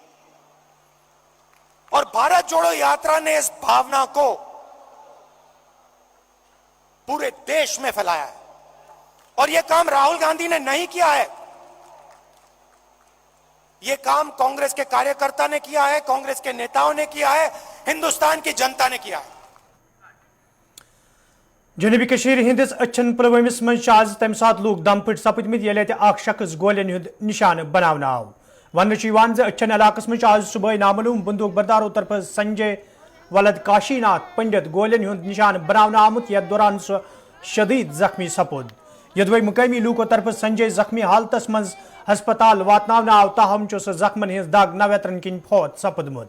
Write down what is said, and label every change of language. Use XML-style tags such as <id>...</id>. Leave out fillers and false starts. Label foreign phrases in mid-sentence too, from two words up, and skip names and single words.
<hi>और भारत जोड़ो यात्रा ने इस भावना को पूरे देश में फैलाया है. और ये काम राहुल गांधी ने नहीं किया है, ये काम कांग्रेस के कार्य ने किया है, कांग्रेस के नेताओं ने किया है, हिंदुस्तान की जनता ने किया है.</hi> <ks>جنوبی کشمیر ہندس اچھن پلوامس مز آز تمہ سات لوگ دم پھٹ سپدمت یل اخ شخص گولین ہند نشانہ بناونہ آو. ون اچھن علاقس مز آز صبح نامعلوم بندوق برداروں طرف سنجے ولد کاشی ناتھ پنڈت گولین ہند نشانہ بناونہ آمت, یتھ دوران سہ شدید زخمی سپود. یدوے مقامی لوکو طرف سنجے زخمی حالتس مز ہسپتال واتناونہ آو, تاہم سہ زخمن ہز دگ نویترن کن فوت سپدمت.</ks>